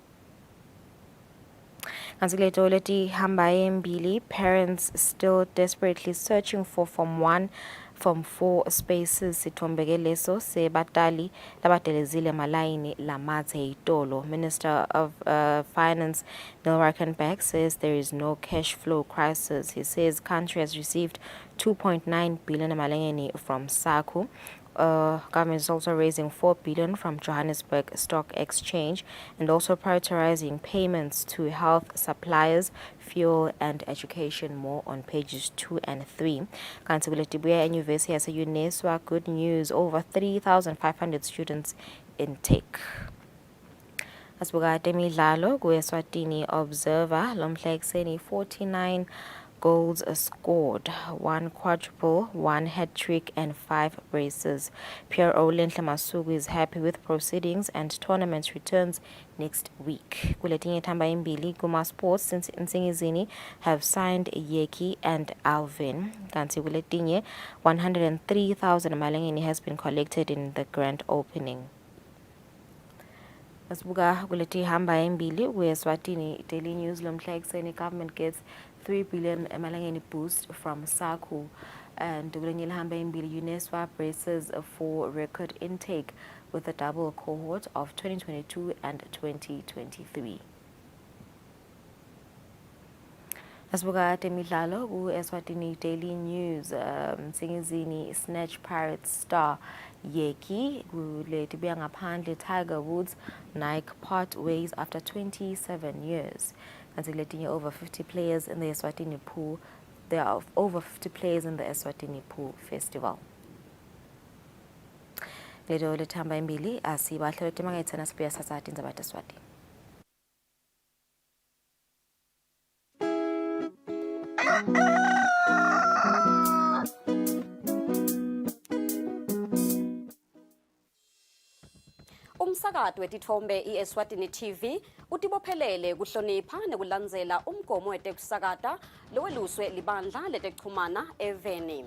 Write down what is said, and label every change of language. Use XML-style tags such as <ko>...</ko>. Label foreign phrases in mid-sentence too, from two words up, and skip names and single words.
<ss>Kansileto letihamba embili,</ss> <en>parents still desperately searching for Form 4 spaces</en> <ss>sithombeke leso sebatali labadelezile malayini lamathe itolo.</ss> <en>Minister of Finance Neil Rackenbach says there is no cash flow crisis. He says country has received 2.9 billion malangeni from SACU. Government is also raising 4 billion from Johannesburg Stock Exchange and also prioritizing payments to health suppliers, fuel and education. More on pages 2 and 3. Kansibuletibwe University as a UNESCO, good news, over 3,500 students intake.</en> <ss>Asibuka temidlalo ku-Eswatini Observer lomhla ekseni</ss> <en>49 goals scored, 1 quadruple, 1 hat-trick and 5 braces. Pierre Olenhle Masuku is happy with proceedings and tournament returns next week.</en> <ss>Kuletinye thamba imbili kuma</ss> <en>sports since Nsingizini have signed Yeki and Alvin.</en> <ss>Kanti kuletinye</ss> <en>103,000 malangeni has been collected in the grand opening.</en> <ss>Asibuka kuleti hamba embili ku-Eswatini Daily News lomhla ekseni</ss> <en>government gets 3 billion emalangeni boost from SACU, and</en> <ss>kulenye hamba embili</ss> <en>UNESCO braces for record intake with a double cohort of 2022 and 2023.</en> <ss>Asibuka temidlalo ku-Eswatini Daily News,</ss> <en>Nsingizini snatch Pirates star Yeki</en> <ss>kuletibuya ngaphandle</ss> <en>Tiger Woods Nike part ways after 27 years. Until letting over 50 players in the Eswatini pool. There are over 50 players in the Eswatini pool festival.</en> <ss>Leto letamba imbili asibahle letimangayitsana sibuya sasati indzaba taswati. Umsakato wetithombe iEswatini TV utibophelele kuhlonipha nekulandzela umgomo wetekusakata loweluswe libandla letekuchumana eveni.</ss>